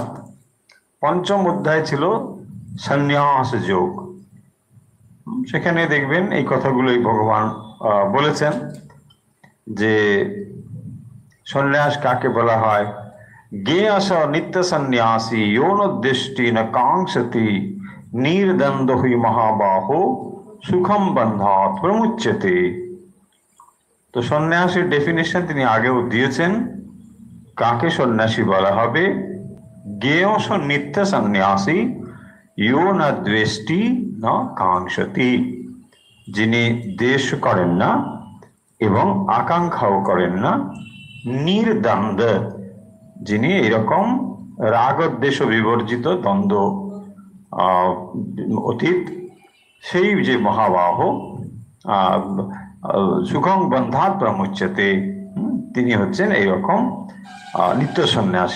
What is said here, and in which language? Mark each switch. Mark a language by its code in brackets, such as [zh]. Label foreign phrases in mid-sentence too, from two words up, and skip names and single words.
[bn] পঞ্চম অধ্যায় ছিল সন্ন্যাস যোগ। সেখানে দেখবেন এই কথাগুলোই ভগবান বলেছেন যে সন্ন্যাস কাকে বলা হয়। [sa] জ্ঞেয়স নিত্য সন্ন্যাসী योनोद्दिष्टि न कांक्षति नीर्दंड हि महाबाहो সুখম বন্ধাৎ প্রমুচ্যতে। [bn] তো সন্ন্যাসীর ডেফিনেশন তিনি আগেও দিয়েছেন। কাকে সন্ন্যাসী বলা হবে? [sa] জ্ঞেয়স নিত্য সন্ন্যাসী यो न द्वेष्टि न कांक्षति, [bn] যিনি দ্বেষ করেন না এবং আকাঙ্ক্ষাও করেন না। নির্দ্বন্দ্ব, যিনি এরকম রাগদ্বেষ বিবর্জিত, দ্বন্দ্ব অতীত, সেই যে [sa] মহাবাহ সুখং বন্ধাৎ প্রমুচ্যতে, [bn] তিনি হচ্ছেন এইরকম নিত্য সন্ন্যাসী।